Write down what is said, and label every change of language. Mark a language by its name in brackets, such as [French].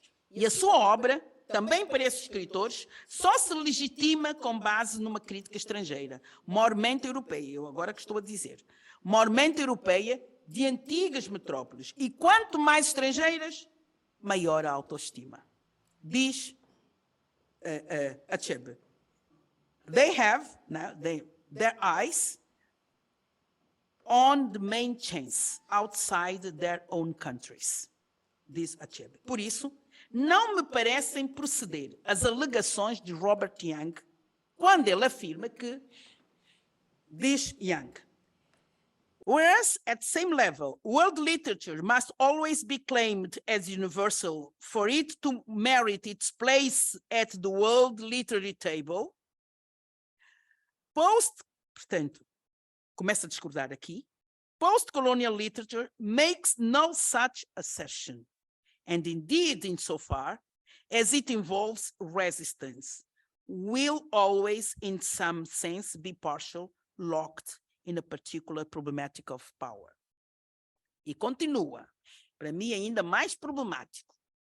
[Portuguese] E a sua obra, também para esses escritores, só se legitima com base numa crítica estrangeira, mormente europeia, eu agora que estou a dizer, mormente europeia de antigas metrópoles. E quanto mais estrangeiras, maior a autoestima. Diz Achebe. [English] They have their eyes on the main chance outside their own countries. [Portuguese] Diz Achebe. Por isso, não me parecem proceder as alegações de Robert Young quando ele afirma que, diz Young, [English] whereas at same level, world literature must always be claimed as universal for it to merit its place at the world literary table, [Portuguese] portanto, começa a discordar aqui, [English] post-colonial literature makes no such assertion. And indeed, insofar as it involves resistance, will always, in some sense, be partial, locked in a particular problematic of power. [Portuguese] E continua, para mim ainda mais problemático.